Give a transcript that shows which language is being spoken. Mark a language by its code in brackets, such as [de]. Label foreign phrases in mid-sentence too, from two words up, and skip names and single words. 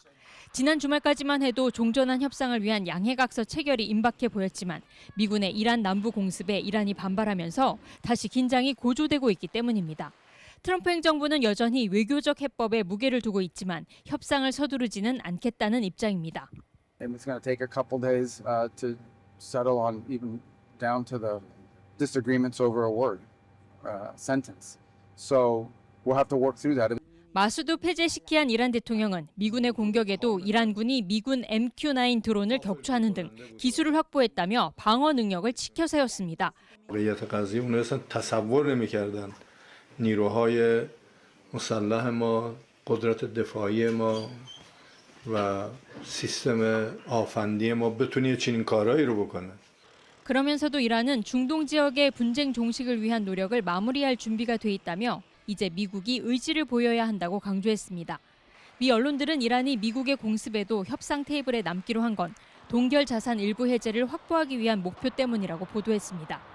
[ko] 지난 주말까지만 해도 종전한 협상을 위한 양해각서 체결이 임박해 보였지만 미군의 이란 남부 공습에 이란이 반발하면서 다시 긴장이 고조되고 있기 때문입니다. 트럼프 행정부는 여전히 외교적 해법에 무게를 두고 있지만 협상을 서두르지는 않겠다는 입장입니다. [en] It's going to take a couple days to settle on even down to the disagreements over a word, sentence. So we'll have to work through that. [ko] 마수드 페제시키안 이란 대통령은 미군의 공격에도 이란군이 미군 MQ-9 드론을 격추하는 등 기술을 확보했다며 방어 능력을 치켜 세웠습니다. [fa] نیروهای مسلح ما، قدرت دفاعی ما و سیستم آفندی ما بتونه چنین کارهایی رو بکنه. [ko] 그러면서도 이란은 중동 지역의 분쟁 종식을 위한 노력을 마무리할 준비가 돼 있다며 이제 미국이 의지를 보여야 한다고 강조했습니다. 미 언론들은 이란이 미국의 공습에도 협상 테이블에 남기로 한 건 동결 자산 일부 해제를 확보하기 위한 목표 때문이라고 보도했습니다.